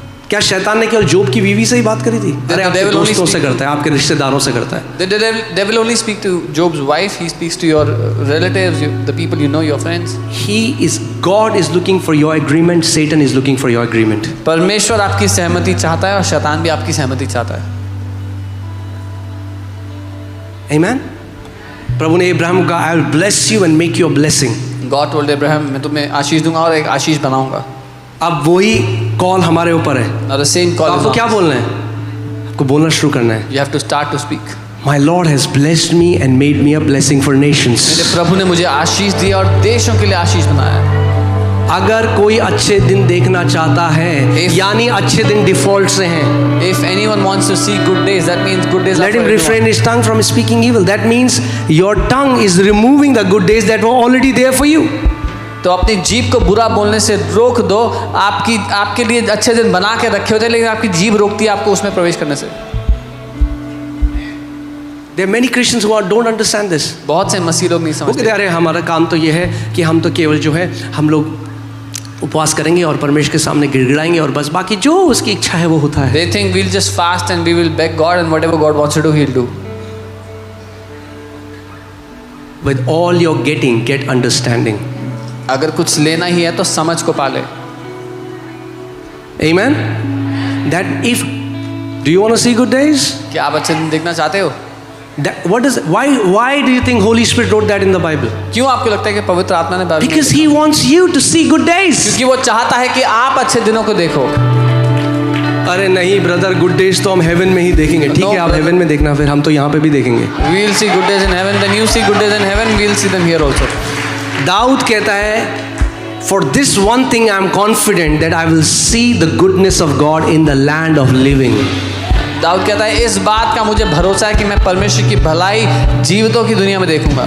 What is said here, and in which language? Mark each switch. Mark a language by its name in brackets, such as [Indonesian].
[Hindi] क्या शैतान ने केवल जोब की बीवी से ही बात करी थी? अरे आपके दोस्तों से करता है, आपके रिश्तेदारों से करता है. [English] The devil only speak to Job's wife. He speaks to your relatives, the people you know, your friends. God is looking for your agreement. Satan is looking for your agreement. [Hindi] परमेश्वर आपकी सहमति चाहता है और शैतान भी आपकी सहमति चाहता है. [English] Amen. [Hindi] प्रभु ने इब्राहिम को कहा [English] I will bless you and make you a blessing. God told Abraham [Hindi] मैं तुम्हें आशीष दूंगा और एक आशीष बनाऊंगा. अब वही कॉल हमारे ऊपर है. [English] Now the same call. [Hindi] आपको क्या बोलना है? आपको बोलना शुरू करना है. [English] You have to start to speak. My Lord has blessed me and made me a blessing for nations. [Hindi] मेरे प्रभु ने मुझे आशीष दिया और देशों के लिए आशीष बनाया. अगर कोई अच्छे दिन देखना चाहता है, यानी अच्छे दिन डिफॉल्ट से हैं. [English] If anyone wants to see good days, that means good days. Let him refrain his tongue from speaking evil. That means your tongue is removing the good days that were already there for you. [Hindi] तो अपनी जीभ को बुरा बोलने से रोक दो. आपके लिए अच्छे दिन बना के रखे होते हैं, लेकिन आपकी जीभ रोकती है आपको उसमें प्रवेश करने से. [English] There are many Christians who don't understand this. [Hindi] बहुत से मसीह लोग नहीं समझते. अरे हमारा काम तो ये है कि हम तो केवल जो है हम लोग उपवास करेंगे और परमेश्वर के सामने गिड़गिड़ाएंगे और बस बाकी जो उसकी इच्छा है वो होता है. [English] They think we'll just fast and we will beg God and whatever God wants to do, He'll do. With all you're getting, get understanding. [Hindi] अगर कुछ लेना ही है तो समझ को पाले. [English] Amen. That if do you want to see good days? [Hindi] क्या आप अच्छे दिन देखना चाहते हो? [English] Why do you think Holy Spirit wrote that in the Bible? [Hindi] क्यों आपको लगता है कि पवित्र आत्मा ने Bible? [English] Because He wants you to see good days. [Hindi] क्योंकि वो चाहता है कि आप अच्छे दिनों को देखो. अरे नहीं ब्रदर, गुड डेज तो हम हेवन में ही देखेंगे. ठीक है, आप हेवन में देखना, फिर हम तो यहाँ पे भी देखेंगे. [English] We'll see good days in heaven, then you see good days in heaven, we'll see them here also. [Hindi] Dawood कहता है [English] For this one thing I am confident that I will see the goodness of God in the land of living. [Hindi] Dawood कहता है इस बात का मुझे भरोसा है कि मैं परमेश्वर की भलाई जीवितों की दुनिया में देखूंगा.